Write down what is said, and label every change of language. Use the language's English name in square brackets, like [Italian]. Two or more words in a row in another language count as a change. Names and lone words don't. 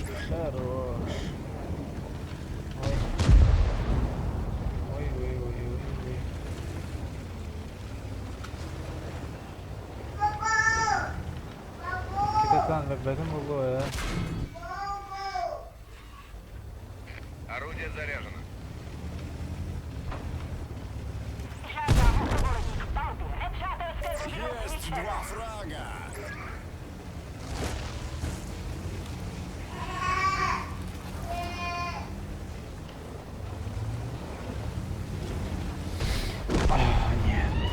[Russian] Хорош. Ой. Ой. [Turkish] Kita benim oluyor ya. [Russian] Орудие заряжено. Есть два фрага. Нет.